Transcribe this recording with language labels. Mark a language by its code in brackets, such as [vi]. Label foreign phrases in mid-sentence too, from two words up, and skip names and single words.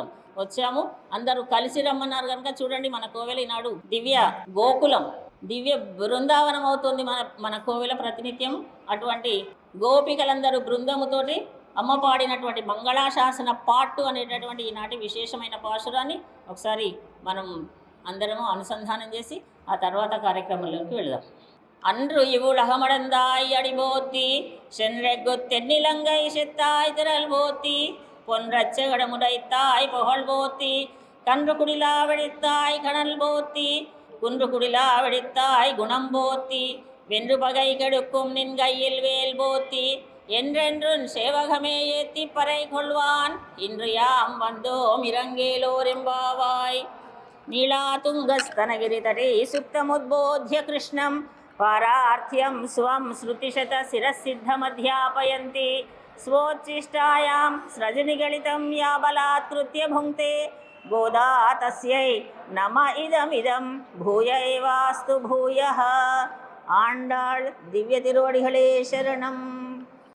[te] వచ్చాము, అందరూ కలిసి రమ్మన్నారు కనుక చూడండి మన కోవెల ఈనాడు దివ్య గోకులం, దివ్య బృందావనం అవుతుంది మన కోవెల ప్రతినిత్యం. అటువంటి గోపికలందరూ బృందముతోటి అమ్మ పాడినటువంటి మంగళాశాసన పాట్టు అనేటటువంటి ఈనాటి విశేషమైన పాశురాన్ని ఒకసారి మనం అందరము అనుసంధానం చేసి ఆ తర్వాత కార్యక్రమంలోకి వెళదాం. [ta] அன்று இவுலகமடந்தாய் அடிபோத்தி சென்றெகுத்தென்னிலங்கை செத்தாய் திரள் போத்தி பொன்றச்சகடமுடைத்தாய் புகழ் போத்தி கன்று குடிலா வெடித்தாய் கணல் போத்தி குன்று குடிலா வெடித்தாய் குணம் போத்தி வென்று பகை கெடுக்கும் நின் கையில் வேல் போத்தி என்றென்றும் சேவகமே ஏத்தி பறை கொள்வான் இன்று யாம் வந்தோம் இறங்கேலோரெம்பாவாய். [sa] नीला तुङ्गस्तनगिरितटे सुप्तमुद्बोध्य कृष्णम् पारार्थ्यं स्वं श्रुतिशतशिरसिद्धमध्यापयन्ति स्वोच्छिष्टायां स्रजनिगलितं या बलात्कृत्य भुङ्क्ते गोदा तस्यै नम इदमिदं भूय एवास्तु भूयः. [ta] आण्डाळ் திவ்ய திருவடிகளே சரணம்.